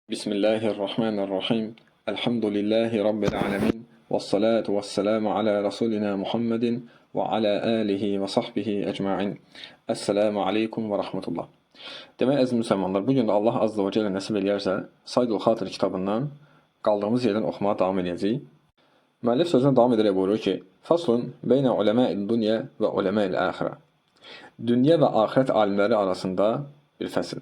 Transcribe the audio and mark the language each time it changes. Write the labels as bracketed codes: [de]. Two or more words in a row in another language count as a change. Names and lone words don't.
[ar] بسم الله الرحمن الرحيم. الحمد لله رب العالمين. والصلاة والسلام على رسولنا محمد وعلى آله وصحبه أجمعين. السلام عليكم ورحمة الله. [az] Demək, əziz müsəlmanlar, bugün də Allah Azza və Cəllə nəsib eləyərsə, Saydul Xatir kitabından qaldığımız yerdən oxumağa davam edəcəyik. Müəllif sözünə davam edərək buyurur ki, [ar] فصل بين علماء الدنيا وعلماء الآخرة. [az] Dünya və axirət alimləri arasında bir fəsil.